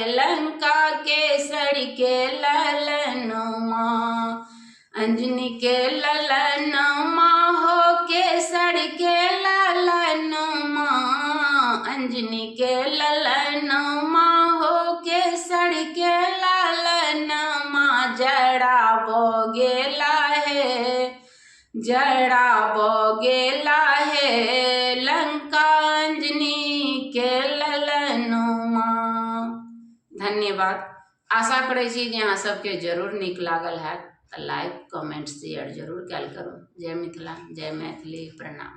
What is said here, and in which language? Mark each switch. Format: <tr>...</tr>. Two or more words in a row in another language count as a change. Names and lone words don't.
<mai>लंका के सड़ के ललनमा अंजनी के ललनमा हो के सड़ के ललनमा अंजनी के ललनमा हो के सड़ के ललनमा जड़ावो गेला है। जड़ावो गेला है लंका अंजनी के ललनमा। धन्यवाद। आशा करै छी जे अहाँ सबके जरूर नीक लागल हैत।</mai> <en>like comment share</en> <mai>जरूर कयल करू। जय मिथिला, जय मैथिली, प्रणाम।</mai>